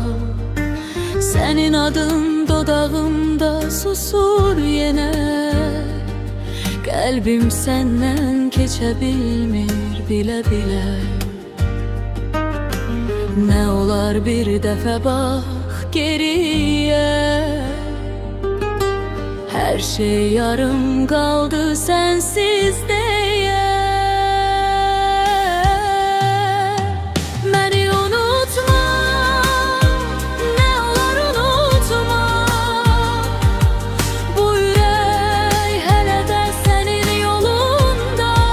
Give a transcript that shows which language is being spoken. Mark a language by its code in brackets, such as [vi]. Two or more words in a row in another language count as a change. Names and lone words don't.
[az] Senin adın dodağımda susur yenə, qəlbim səndən keçə bilmir bilə-bilə. Nə olar bir dəfə bax geriyə, [tr] her şey yarım kaldı sensiz diye. Beni unutma, ne olur unutma. Bu yürek hele de senin yolunda.